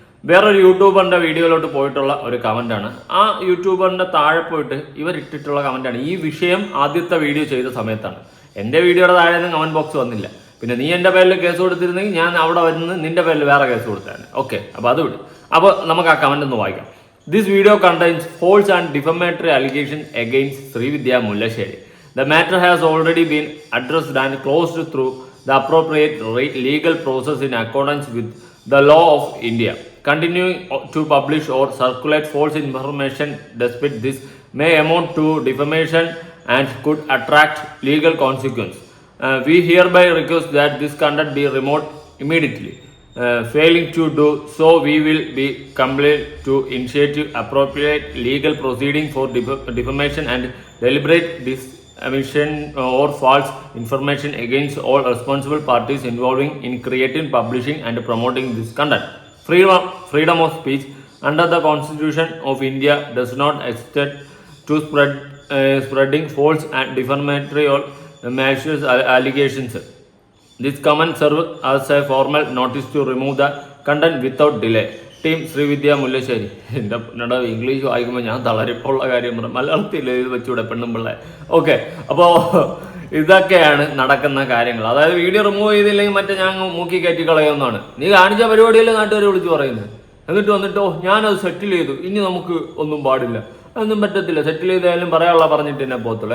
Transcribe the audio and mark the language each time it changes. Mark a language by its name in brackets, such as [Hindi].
[Malayalam] വേറൊരു യൂട്യൂബറിന്റെ വീഡിയോയിലോട്ട് പോയിട്ടുള്ള ഒരു കമന്റാണ്. ആ യൂട്യൂബറിന്റെ താഴെ പോയിട്ട് ഇവരിട്ടിട്ടുള്ള കമന്റാണ്. ഈ വിഷയം ആദ്യത്തെ വീഡിയോ ചെയ്ത സമയത്താണ്. എൻ്റെ വീഡിയോയുടെ താഴെ ഒന്നും കമന്റ് ബോക്സ് വന്നില്ല. പിന്നെ നീ എൻ്റെ പേരിൽ കേസ് കൊടുത്തിരുന്നെങ്കിൽ ഞാൻ അവിടെ വരുന്നത് നിന്റെ പേരിൽ വേറെ കേസ് കൊടുത്താണ്. ഓക്കെ, അപ്പോൾ അത് വിടും. അപ്പോൾ നമുക്ക് ആ കമന്റ് ഒന്ന് വായിക്കാം. [English] This video contains false and defamatory allegations against Srividya Mullasheri. The matter has already been addressed and closed through the appropriate legal process in accordance with the law of India. Continuing to publish or circulate false information despite this may amount to defamation and could attract legal consequence. We hereby request that this conduct be removed immediately. Failing to do so, we will be compelled to initiate appropriate legal proceeding for defamation and deliberate dissemination or false information against all responsible parties involving in creating, publishing, and promoting this conduct. Freedom of speech under the Constitution of India does not extend to spreading false and defamatory or malicious allegations. This comment serves as a formal notice to remove the content without delay. [Malayalam] Team Srividya Mullassery. എൻ്റെ English വായിക്കുമ്പോൾ ഞാൻ തളരിപ്പുള്ള കാര്യം പറഞ്ഞു, മലയാളത്തിൽ വെച്ചൂടെ പെണ്ണുമ്പിള്ള. Okay, അപ്പോൾ ഇതൊക്കെയാണ് നടക്കുന്ന കാര്യങ്ങൾ. അതായത് വീഡിയോ റിമൂവ് ചെയ്തില്ലെങ്കിൽ മറ്റേ ഞാൻ മൂക്കി കയറ്റി കളയുമെന്നാണ് നീ കാണിച്ച പരിപാടിയല്ലേ നാട്ടുകാർ വിളിച്ച് പറയുന്നത്. എന്നിട്ട് വന്നിട്ടോ ഞാനത് സെറ്റിൽ ചെയ്തു, ഇനി നമുക്ക് ഒന്നും പാടില്ല, ഒന്നും പറ്റത്തില്ല, സെറ്റിൽ ചെയ്താലും പറയാനുള്ള പറഞ്ഞിട്ട് തന്നെ പോകത്തുള്ളൂ.